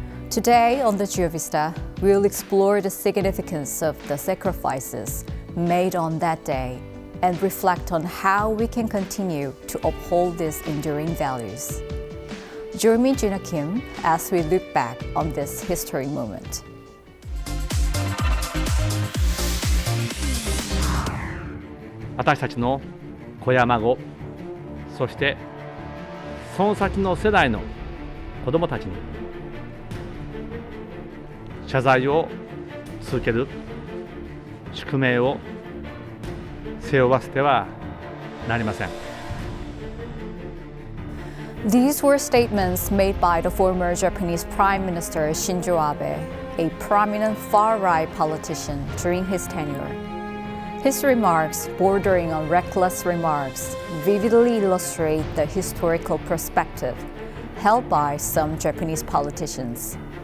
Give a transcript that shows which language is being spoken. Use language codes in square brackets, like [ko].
[en] Today on the GeoVista, we'll explore the significance of the sacrifices made on that day and reflect on how we can continue to uphold these enduring values. Join me, Jina Kim, as we look back on this historic moment. [ja] 私たちの子や孫、そしてその先の世代の子どもたちに謝罪を続ける宿命を背負わせてはなりません。 [en] These were statements made by the former Japanese Prime Minister Shinzo Abe, a prominent far-right politician during his tenure. His remarks, bordering on reckless remarks, vividly illustrate the historical perspective held by some Japanese politicians.